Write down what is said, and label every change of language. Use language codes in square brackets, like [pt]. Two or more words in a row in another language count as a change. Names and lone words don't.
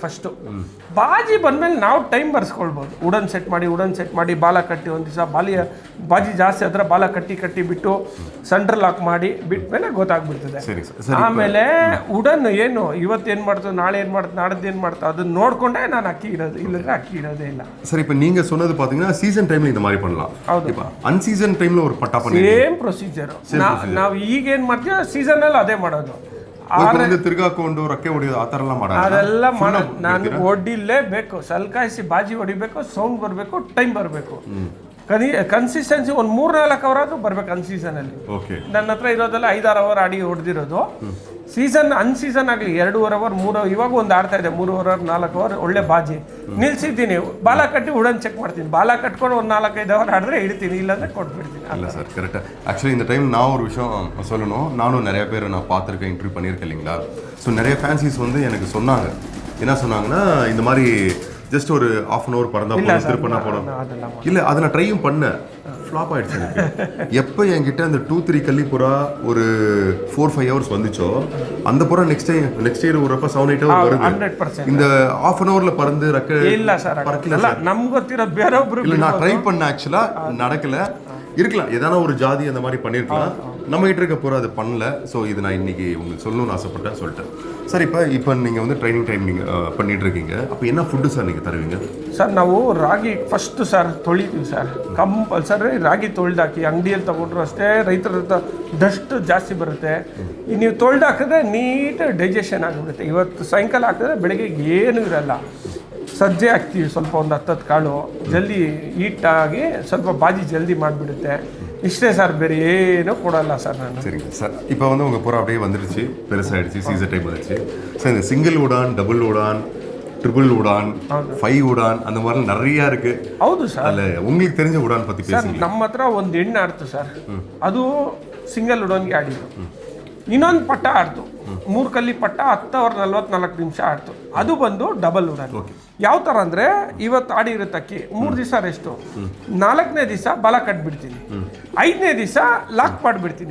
[kn] ಫಸ್ಟು ಬಾಜಿ ಬಂದಮೇಲೆ ನಾವು ಟೈಮ್ ಬರ್ಸ್ಕೊಳ್ಬೋದು. [en] wooden set [kn] ಮಾಡಿ ಬಾಲ ಕಟ್ಟಿ, ಒಂದು ದಿವಸ ಬಾಜಿ ಜಾಸ್ತಿ ಆದರೆ ಬಾಲ ಕಟ್ಟಿ ಬಿಟ್ಟು [en] central lock [kn] ಮಾಡಿ ಬಿಟ್ಮೇಲೆ ಗೊತ್ತಾಗ್ಬಿಡ್ತದೆ. ಆಮೇಲೆ ವುಡನ್ ಏನು ಇವತ್ತೇನು ಮಾಡ್ತೋ, ನಾಳೆ ಏನು ಮಾಡ್ತೋ, ನಾಡ್ದು ಏನು ಮಾಡ್ತೋ ಅದನ್ನ ನೋಡ್ಕೊಂಡೆ ನಾನು ಅಕ್ಕಿ ಇರೋದು, ಇಲ್ಲದ್ರೆ ಅಕ್ಕಿ ಇರೋದೇ ಇಲ್ಲ. ಸರ್, [ta] இப்போ நீங்க சொன்னது பாத்தீங்கன்னா [en] season time [ta] இந்த மாதிரி பண்ணலாம். இப்போ [en] unseason time [ta] ஒரு பட்டா பண்ணி [en] same procedure [kn] ನಾವು ಈಗ ಏನು ಮಾಡ್ತೀವಿ ಸೀಸನ್ ಅಲ್ಲಿ ಅದೇ ಮಾಡೋದು. ತಿರ್ಗಾಕೊಂಡು ರಕ್ಕೆ ಹೊಡಿಯೋದು ಆ ಥರ ಎಲ್ಲ ಮಾಡೋದು, ಅದೆಲ್ಲ ಮಾಡೋದು. ನಾನು ಹೊಡಿಲೇಬೇಕು, ಸಲ್ಕಾಯಿಸಿ ಬಾಜಿ ಹೊಡಿಬೇಕು, ಸೌಂಡ್ ಬರಬೇಕು, ಟೈಮ್ ಬರಬೇಕು. ಕನ್ಸಿಸ್ಟೆನ್ಸಿ ಒಂದು 3-4 ಅವರ್ ಆದ್ರೂ ಬರ್ಬೇಕು ಅನ್ಸೀಸನಲ್ಲಿ. ನನ್ನ ಹತ್ರ ಇರೋದೆಲ್ಲ 5-6 ಅವರ್ ಆಡಿ ಹೊಡೆದಿರೋದು. ಸೀಸನ್ ಅನ್ಸೀಸನ್ ಆಗಲಿ 2.5 ಅವರ್ 3 ಇವಾಗ ಒಂದು ಆಡ್ತಾ ಇದೆ 3 ಅವರ್ 4 ಅವರ್ ಒಳ್ಳೆ ಬಾಜಿ ನಿಲ್ಸಿದ್ದೀನಿ. ಬಾಲ ಕಟ್ಟಿ ವುಡನ್ ಚೆಕ್ ಮಾಡ್ತೀನಿ. ಬಾಲ ಕಟ್ಕೊಂಡು ಒಂದು 4-5 ಅವರ್ ಆಡಿದ್ರೆ ಇಡ್ತೀನಿ, ಇಲ್ಲಾಂದ್ರೆ ಕೊಟ್ಬಿಡ್ತೀನಿ. [ta] இல்லை சார், கரெக்டாக. ஆக்சுவலி இந்த டைம் நான் ஒரு விஷயம் சொல்லணும். நானும் நிறைய பேர் நான் பார்த்துருக்கேன், இன்டர்வியூ பண்ணியிருக்கேன் இல்லைங்களா. ஸோ நிறைய ஃபேன்சிஸ் வந்து எனக்கு சொன்னாங்க. என்ன சொன்னாங்கன்னா, இந்த மாதிரி ஜஸ்ட் ஒரு 1/2 [en] an hour [ta] பறந்தா போதும், திருப்பண்ணா போடும். இல்லை, அதை நான் ட்ரையும் பண்ணேன், ஃப்ளாப் ஆகிடுச்சு எனக்கு. எப்போ என்கிட்ட அந்த 2-3 கல்லி புறா ஒரு 4-5 hours வந்துச்சோ, அந்த புறா [en] next year [ta] ஒரு 7-8 hours வருது. இந்த 1/2 [en] an hourல [ta] பறந்து [kn] ಇಲ್ಲ ಸರ್, ನಮ್ಗೆ ಗೊತ್ತಿರೋ ಬೇರೊಬ್ರು [ta] இல்லை. நான் ட்ரை பண்ணேன், ஆக்சுவலாக நடக்கலை. இருக்கலாம், ஏதான ஒரு ஜாதி அந்த மாதிரி பண்ணியிருக்கலாம். நம்ம கிட்ட இருக்க போகிற அது பண்ணல. ஸோ இது நான் இன்னைக்கு உங்களுக்கு சொல்லணும்னு ஆசைப்பட்டேன், சொல்லிட்டேன். சார், இப்போ நீங்கள் வந்து ட்ரைனிங் நீங்கள் பண்ணிட்டு இருக்கீங்க. அப்போ என்ன ஃபுட்டு சார் நீங்கள் தருவீங்க? [kn] ಸರ್ ನಾವು ರಾಗಿ ಫಸ್ಟ್ ಸರ್ ತೊಳಿತೀವಿ ಸರ್, ಕಂಪಲ್ಸರಿ ರಾಗಿ ತೊಳೆದಾಕಿ. ಅಂಗಡಿಯಲ್ಲಿ ತೊಗೊಂಡ್ರು ಅಷ್ಟೇ, ರೈತರ ಡಸ್ಟ್ ಜಾಸ್ತಿ ಬರುತ್ತೆ. ನೀವು ತೊಳೆದಾಕಿದ್ರೆ [en] neat digestion [kn] ಆಗಿಬಿಡುತ್ತೆ. ಇವತ್ತು ಸಾಯಂಕಾಲ ಹಾಕಿದ್ರೆ ಬೆಳಗ್ಗೆ ಏನೂ ಇರಲ್ಲ. ಸಜ್ಜೆ ಹಾಕ್ತೀವಿ ಸ್ವಲ್ಪ, ಒಂದು 10 ಕಾಳು, ಜಲ್ದಿ ಹೀಟಾಗಿ ಸ್ವಲ್ಪ ಬಾಜಿ ಜಲ್ದಿ ಮಾಡಿಬಿಡುತ್ತೆ. ಇಷ್ಟೇ ಸಾರ್, ಬೇರೆ ಏನೂ ಕೊಡಲ್ಲ ಸಾರ್. ನಾನ್ [ta] சரிங்க சார். இப்போ வந்து உங்கள் புறா அப்படியே வந்துருச்சு, பெருசாகிடுச்சு, [en] season time [ta] வந்துருச்சு. சார், இந்த சிங்கிள் உடான், டபுள் உடான், ட்ரிபிள் உடான், 5 உடான் அந்த மாதிரிலாம் நிறையா இருக்கு. [kn] ಹೌದು ಸರ್. [ta] அதில் உங்களுக்கு தெரிஞ்ச உடான் பற்றி பேசுங்க. [kn] ನಮ್ಮ ಹತ್ರ ಒಂದು ಹೆಣ್ಣು ಆಡ್ತು ಸರ್, ಅದು ಸಿಂಗಲ್ ಉಡಾನ್ಗೆ ಆಡಿದ್ದು. ಇನ್ನೊಂದು ಪಟ್ಟ ಆಡ್ತು, 3 ಕಲ್ಲಿ ಪಟ್ಟ 10 ಅವರ್ 44 ನಿಮಿಷ ಆಡ್ತು. ಅದು ಬಂದು ಡಬಲ್ ಉಡಾನ್. ಯಾವ ಥರ ಅಂದರೆ, ಇವತ್ತು ಆಡಿರುತ್ತೆ ಅಕ್ಕಿ, 3 ದಿವಸ ರೆಸ್ಟು, 4ನೇ ದಿವಸ ಬಾಲ ಕಟ್ಬಿಡ್ತೀನಿ, 5ನೇ ದಿವಸ ಲಾಕ್ ಮಾಡಿಬಿಡ್ತೀನಿ.